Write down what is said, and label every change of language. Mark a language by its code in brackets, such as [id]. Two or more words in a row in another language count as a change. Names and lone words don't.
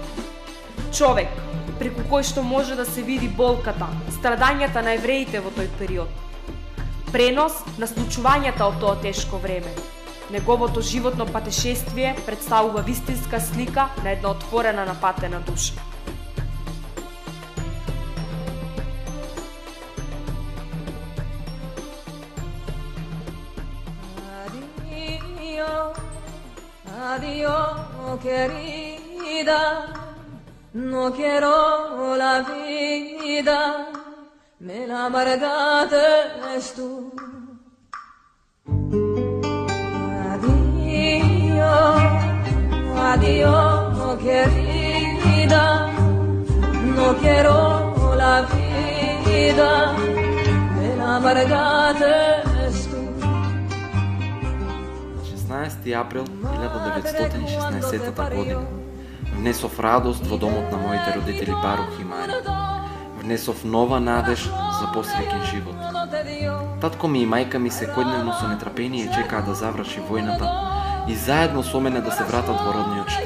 [mk] Човек, преку кој што може да се види болката, страдањата на евреите во тој период. Пренос на случувањата од тоа тешко време. Неговото животно патешествие представува вистинска слика на една отворена напатена душа. [lad] Adiós, querida, no quiero la vida, me la amargaste tú. Adiós, adiós, querida, no quiero la vida, me la amargaste tú. [mk] 16 април 1916 година внесов радост во домот на моите родители Барух и Мари. Внесов нова надеж за посреќен живот. Татко ми и мајка ми секојдневно со нетрпение чекаа да заврши војната и заедно со мене да се вратат во родниот Штип.